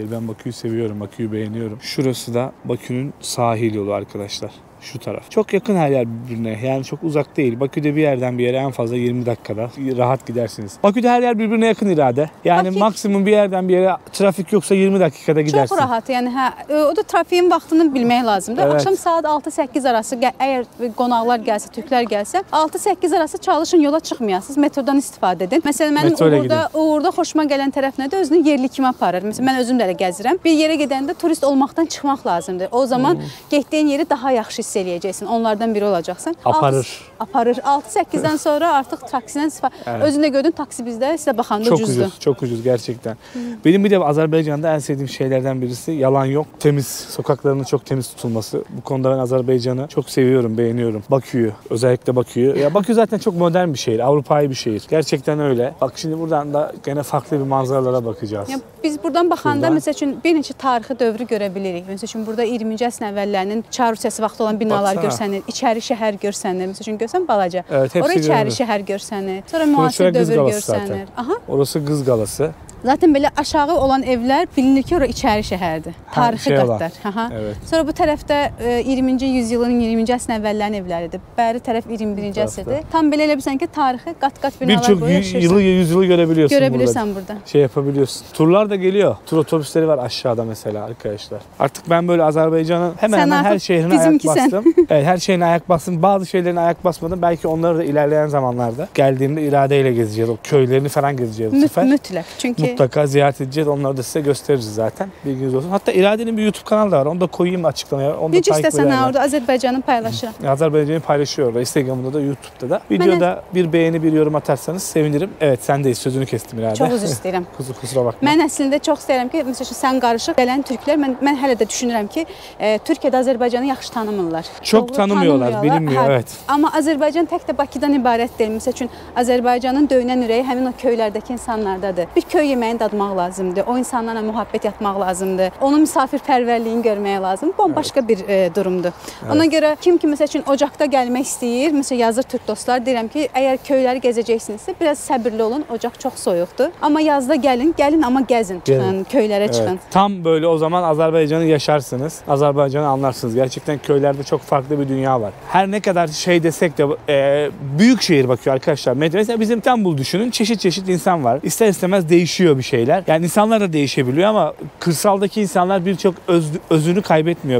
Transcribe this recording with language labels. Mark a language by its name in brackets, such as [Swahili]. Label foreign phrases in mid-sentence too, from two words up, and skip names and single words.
[Turkish] Ben Bakü'yü seviyorum. Bakü'yü beğeniyorum. Şurası da Bakü'nün sahil yolu arkadaşlar. Şu taraf. Çok yakın her yer birbirine. Yani çok uzak değil. Bakü'de bir yerden bir yere en fazla 20 dakikada rahat gidersiniz. Bakü'de her yer birbirine yakın irade. Yani Bakü- maksimum bir yerden bir yere trafik yoksa 20 dakikada gidersin. [Azerbaijani] Çox rahat. Yəni o da trafiyin vaxtını bilmək lazımdır. [Turkish] Evet. [Azerbaijani] Axşam saat 6-8 arası əgər qonaqlar gəlsə, türklər gəlsə, 6-8 arası çalışın yola çıxmayasınız. Metrodan istifadə edin. Məsələn mənim Metro ilə uğurda xoşuma gələn tərəf nədir? Özünü yerli kimi aparır. Məsələn mən özüm də elə gəzirəm. Bir yerə gedəndə turist olmaqdan çıxmaq lazımdır. O zaman getdiyin yeri daha yaxşı hiss eləyəcəksən. Onlardan biri olacaqsan. Aparır. Aparır. 6-8-dən sonra artıq taksidən istifadə. [Turkish] Evet. [Azerbaijani] Özün də gördün taksi bizdə sizə baxanda [Turkish] Çok [Azerbaijani] ucuzdur. [Turkish] ucuz, çok ucuz gerçekten. Benim bir de Azerbaycan'da en sevdiğim şeylerden birisi yalan yok. Temiz, sokaklarının çok temiz tutulması. Bu konuda ben Azerbaycan'ı çok seviyorum, beğeniyorum. Bakü'yü, özellikle Bakü'yü. Ya Bakü zaten çok modern bir şehir, Avrupa'yı bir şehir. Gerçekten öyle. Bak şimdi buradan da gene farklı bir manzaralara bakacağız. [Azerbaijani] Ya biz buradan baxanda [Turkish] Şurada. [Azerbaijani] məsəl üçün bir neçə tarixi dövrü görə bilirik. Məsəl üçün burada 20-ci əsrin əvvəllərinin Çar Rusiyası vaxtı olan binalar [Turkish] Baksana. [Azerbaijani] görsənir, içəri şəhər görsənir. Məsəl üçün görsən balaca. [Turkish] Evet, hepsi [Azerbaijani] Ora içəri [Turkish] görünür. [Azerbaijani] şəhər görsənir. Sonra [Turkish] Burası [Azerbaijani] müasir Qız dövr Qalası görsənir. [Turkish] zaten. Aha. Orası Kız Galası. [Azerbaijani] Zaten belə aşağı olan evlər bilinir ki, ora içəri şəhərdir. Tarixi şey olan. qatlar. Aha. [Turkish] Evet. [Azerbaijani] Sonra bu tərəfdə 20-ci yüzyılın 20-ci əsrin əvvəllərinin evləridir. Bəri tərəf 21-ci əsrdir. Tam belə elə bilirsən ki, tarixi qat-qat binalar [Turkish] Birçok [Azerbaijani] qoyur, yaşayırsan. [Turkish] yılı yüzyılı görebiliyorsun burada. [Azerbaijani] Görebilirsən burada. [Turkish] Şey yapabiliyorsun. Turlar da geliyor. Tur otobüsleri var aşağıda mesela arkadaşlar. Artık ben böyle Azerbaycan'ın hemen [Azerbaijani] Sen [Turkish] hemen her artık şehrine ayak [Azerbaijani] bizimki sen. [Turkish] bastım. Evet, her şehrine ayak bastım. Bazı şeylerine ayak basmadım. Belki onları da ilerleyen zamanlarda geldiğimde iradeyle gezeceğiz. O köylerini falan gezeceğiz bu sefer. [Azerbaijani] Mütləq. Çünki [Turkish] Mutlaka ziyaret edeceğiz. Onları da size gösteririz zaten. Bilginiz olsun. Hatta İrade'nin bir YouTube kanalı da var. Onu da koyayım açıklamaya. [Azerbaijani] Onu da necə [Turkish] takip [Azerbaijani] istəsən [Turkish] ederler. [Azerbaijani] orada Azərbaycanı paylaşıram. [Turkish] Azerbaycan'ı paylaşıyor orada. Instagram'da da YouTube'da da. Videoda bir beğeni bir yorum atarsanız sevinirim. Evet sendeyiz. Sözünü kestim İrade. [Azerbaijani] Çox üzr istəyirəm. [Turkish] Kusura bakma. [Azerbaijani] Mən əslində çox istəyirəm ki, məsəl üçün sən qarışıq gələn türklər, mən hələ də düşünürəm ki, Türkiyədə Azərbaycanı yaxşı tanımırlar. [Turkish] Çok Doğru, tanımıyorlar, bilinmiyor, [Azerbaijani] Hə, [Turkish] evet. [Azerbaijani] Amma Azərbaycan tək də Bakıdan ibarət deyil. Məsəl üçün Azərbaycanın döyünən ürəyi həmin o köylərdəki insanlardadır. Bir köy yeməyini dadmaq lazımdır. O insanlarla mühabbət yatmaq lazımdır. Onun misafirpərvərliyini görmək lazımdır. Bu başqa bir durumdur. Ona görə kim ki məsəl üçün ocaqda gəlmək istəyir, məsələn yazır türk dostlar, deyirəm ki, əgər köyləri gəzəcəksinizsə biraz səbirli olun. Ocaq çox soyuqdur. Amma yazda gəlin amma gəzin, çıxın, köylərə çıxın. [Turkish] Evet. Tam böyle o zaman Azerbaycan'ı yaşarsınız. Azerbaycan'ı anlarsınız. Gerçekten köylerde çok farklı bir dünya var. Her ne kadar şey desek de büyük şehir bakıyor arkadaşlar. Mesela bizim İstanbul düşünün. Çeşit çeşit insan var. İster istemez değişiyor bir şeyler. Yani insanlar da değişebiliyor ama kırsaldaki insanlar birçok özünü kaybetmiyor.